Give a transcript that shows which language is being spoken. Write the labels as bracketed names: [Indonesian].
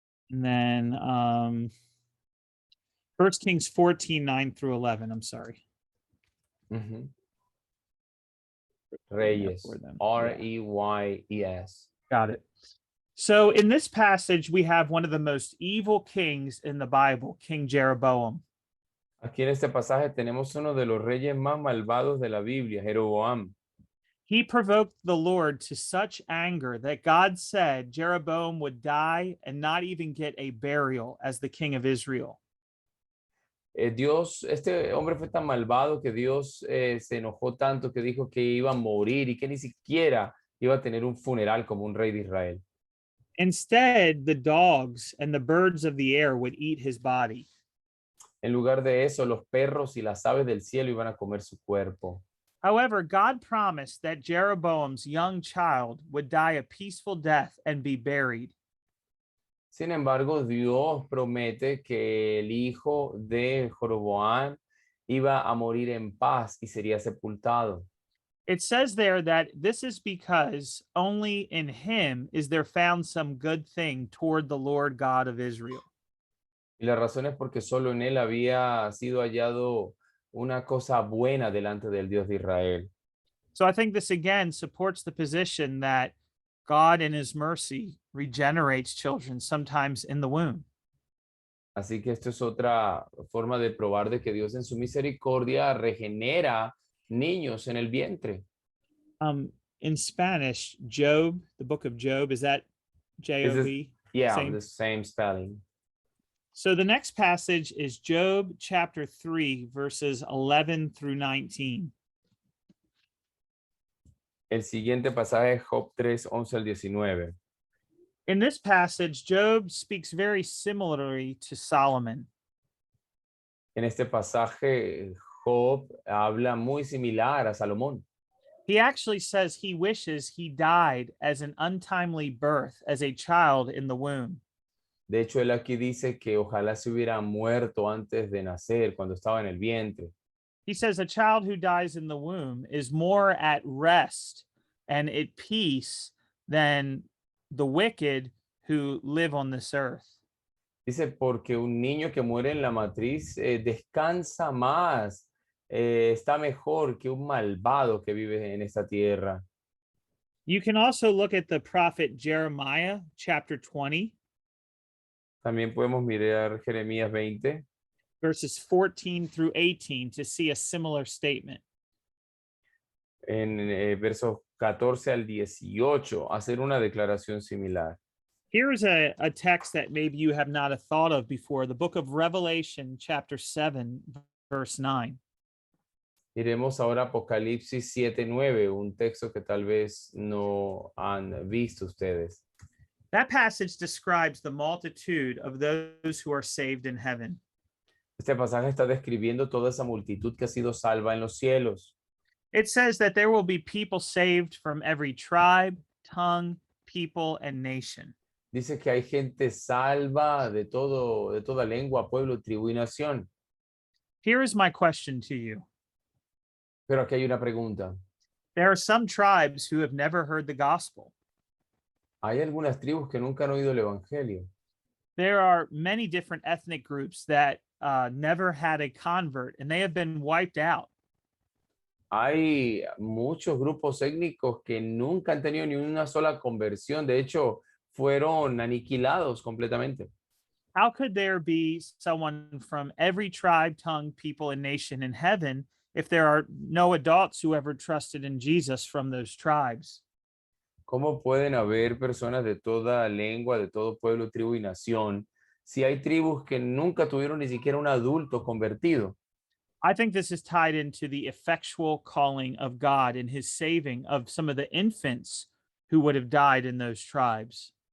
[English] And then 1 Kings 14, 9 through 11. I'm sorry. Ujú. [Spanish] Reyes, Reyes. [English] Got it. So in this passage, we have one of the most evil kings in the Bible, King Jeroboam. [Spanish] Aquí en este pasaje tenemos uno de los reyes más malvados de la Biblia, Jeroboam. [English] He provoked the Lord to such anger that God said Jeroboam would die and not even get a burial as the king of Israel. [Spanish] Dios, este hombre fue tan malvado que Dios se enojó tanto que dijo que iba a morir y que ni siquiera iba a tener un funeral como un rey de Israel. [English] Instead, the dogs and the birds of the air would eat his body. [Spanish] En lugar de eso, los perros y las aves del cielo iban a comer su cuerpo. [English] However, God promised that Jeroboam's young child would die a peaceful death and be buried. [Spanish] Sin embargo, Dios promete que el hijo de Jeroboam iba a morir en paz y sería sepultado. [English] It says there that this is because only in him is there found some good thing toward the Lord God of Israel. [Spanish] Y la razón es porque solo en él había sido hallado una cosa buena delante del Dios de Israel. [English] So I think this again supports the position that God in his mercy regenerates children sometimes in the womb. [Spanish] Así que esto es otra forma de probar de que Dios en su misericordia regenera niños en el vientre. [English] In Spanish, Job, the book of Job, is that J-O-B? Yeah, Same. the same spelling. So the next passage is Job chapter 3, verses 11 through 19. [Spanish] El siguiente pasaje es Job 3, 11 al 19. [English] In this passage, Job speaks very similarly to Solomon. [Spanish] En este pasaje, Job habla muy similar a Salomón. [English] He actually says he wishes he died as an untimely birth, as a child in the womb. [Spanish] De hecho, él aquí dice que ojalá se hubiera muerto antes de nacer, cuando estaba en el vientre. [English] He says a child who dies in the womb is more at rest and at peace than the wicked who live on this earth. [Spanish] Dice, porque un niño que muere en la matriz descansa más, está mejor que un malvado que vive en esta tierra. [English] You can also look at the prophet Jeremiah, chapter 20, [Spanish] También podemos mirar Jeremías 20, [English] verses 14 through 18 to see a similar statement. [Spanish] en versos 14 al 18, hacer una declaración similar. [English] Here is a text that maybe you have not thought of before, the book of Revelation, chapter 7, verse 9. [Spanish] Iremos ahora a Apocalipsis 7:9, un texto que tal vez no han visto ustedes. [English] That passage describes the multitude of those who are saved in heaven. [Spanish] Este pasaje está describiendo toda esa multitud que ha sido salva en los cielos. [English] It says that there will be people saved from every tribe, tongue, people, and nation. [Spanish] Dice que hay gente salva de toda lengua, pueblo, tribu y nación. [English] Here is my question to you. [Spanish] Pero aquí hay una pregunta. [English] There are some tribes who have never heard the gospel. [Spanish] Hay algunas tribus que nunca han oído el evangelio. [English] There are many different ethnic groups that never had a convert and they have been wiped out. [Spanish] Hay muchos grupos étnicos que nunca han tenido ni una sola conversión. De hecho, fueron aniquilados completamente. [English] How could there be someone from every tribe, tongue, people, and nation in heaven if there are no adults who ever trusted in Jesus from those tribes? [Spanish] ¿Cómo pueden haber personas de toda lengua, de todo pueblo, tribu y nación, si hay tribus que nunca tuvieron ni siquiera un adulto convertido? [English] I think this is tied into the effectual calling of God in his saving of some of the infants who would have died in those tribes.